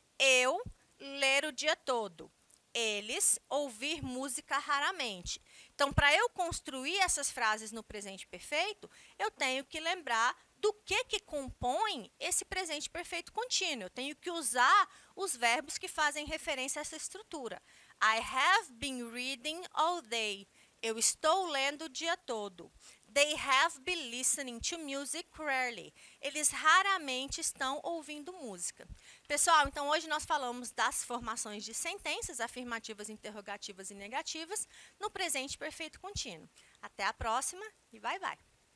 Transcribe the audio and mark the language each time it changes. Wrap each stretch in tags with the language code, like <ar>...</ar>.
<pt>Eu ler o dia todo. Eles ouvir música raramente. Então, para eu construir essas frases no presente perfeito, eu tenho que lembrar do que compõe esse presente perfeito contínuo. Eu tenho que usar os verbos que fazem referência a essa estrutura.</pt> <en>I have been reading all day.</en> <pt>Eu estou lendo o dia todo.</pt> <en>They have been listening to music rarely.</en> <pt>Eles raramente estão ouvindo música. Pessoal, então hoje nós falamos das formações de sentenças afirmativas, interrogativas e negativas no presente perfeito contínuo. Até a próxima e</pt> <en>bye bye.</en>